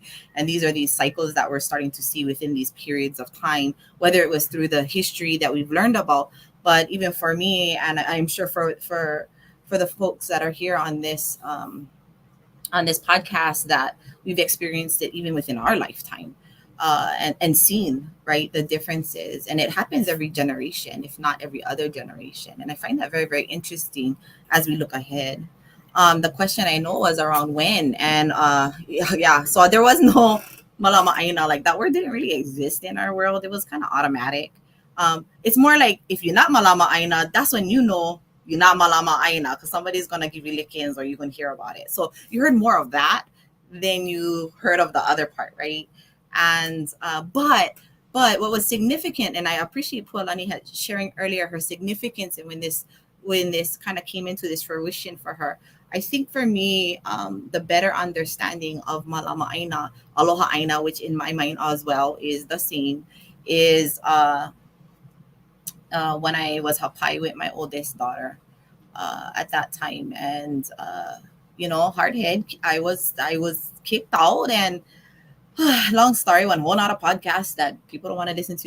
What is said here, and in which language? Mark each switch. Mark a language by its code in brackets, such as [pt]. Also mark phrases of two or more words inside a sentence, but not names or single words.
[en] And these are these cycles that we're starting to see within these periods of time, whether it was through the history that we've learned about, but even for me, and I'm sure for the folks that are here on this podcast, that we've experienced it even within our lifetime. And seen, right, the differences. And it happens every generation, if not every other generation. And I find that very, very interesting as we look ahead. The question I know was around when. And so there was no [haw] Mālama ʻāina. [en] Like, that word didn't really exist in our world. It was kind of automatic. It's more like, if you're not [haw] Mālama ʻāina, [en] that's when you know you're not [haw] Mālama ʻāina, [en] because somebody's going to give you lickings or you're going to hear about it. So you heard more of that than you heard of the other part, right? And but what was significant, and I appreciate Pualani had sharing earlier her significance, and when this kind of came into this fruition for her, I think for me, the better understanding of [haw] Mālama ʻāina, aloha ʻāina, [en] which in my mind as well is the same, is when I was hapai with my oldest daughter at that time, and hard head, I was kicked out, and long story, one whole nother podcast that people don't want to listen to.